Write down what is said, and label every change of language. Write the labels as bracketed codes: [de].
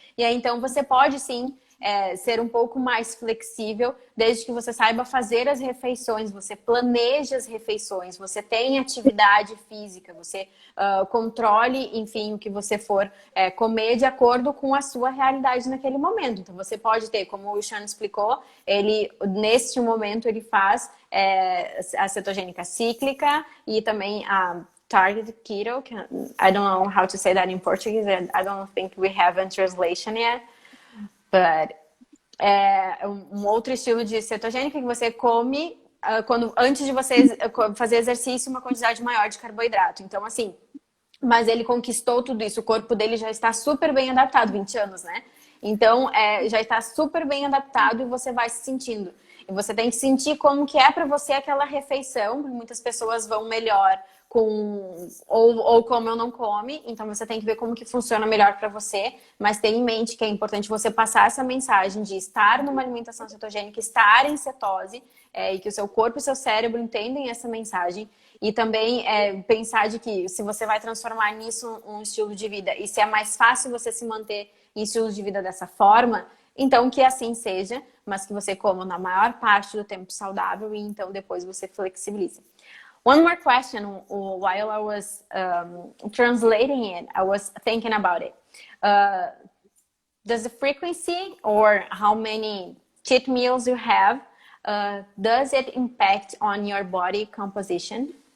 [pt] E aí, então, você pode, sim, ser um pouco mais flexível, desde que você saiba fazer as refeições, você planeje as refeições, você tenha atividade física, você controle, enfim, o que você for comer de acordo com a sua realidade naquele momento. Então, você pode ter, como o Shawn explicou, ele, neste momento, ele faz a cetogênica cíclica e também a targeted keto. [en] I don't know how to say that in Portuguese. I don't think we have a translation yet. [pt] But um outro estilo de cetogênica que você come antes de você fazer exercício, uma quantidade maior de carboidrato. Então, assim, mas ele conquistou tudo isso, o corpo dele já está super bem adaptado, 20 anos, né? Então, já está super bem adaptado e você vai se sentindo. E você tem que sentir como que é para você aquela refeição. Muitas pessoas vão melhor com ou come ou não come. Então, você tem que ver como que funciona melhor para você. Mas tenha em mente que é importante você passar essa mensagem de estar numa alimentação cetogênica, estar em cetose, e que o seu corpo e o seu cérebro entendem essa mensagem. E também pensar de que se você vai transformar nisso um estilo de vida e se é mais fácil você se manter em estilo de vida dessa forma, então que assim seja, mas que você coma na maior parte do tempo saudável e então depois você flexibilize. [en] One more question while I was translating it, I was thinking about it. Does the frequency or how many cheat meals you have, does it impact on your body composition?